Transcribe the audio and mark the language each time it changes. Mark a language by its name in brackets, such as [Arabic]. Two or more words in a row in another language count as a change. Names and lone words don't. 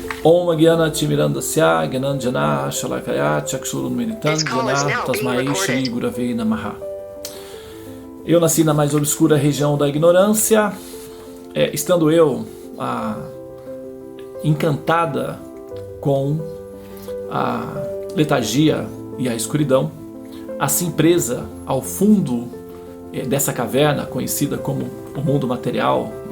[Sanskrit] Om Gyana Timirandasya Gyananjana Shalakaya Chakshurunmilitam Jana Tasmai Shri Gurave Namaha. [Portuguese] Eu nasci na mais obscura região da ignorância, estando eu encantada com a letargia e a escuridão, assim presa ao fundo dessa caverna conhecida como o mundo material, né?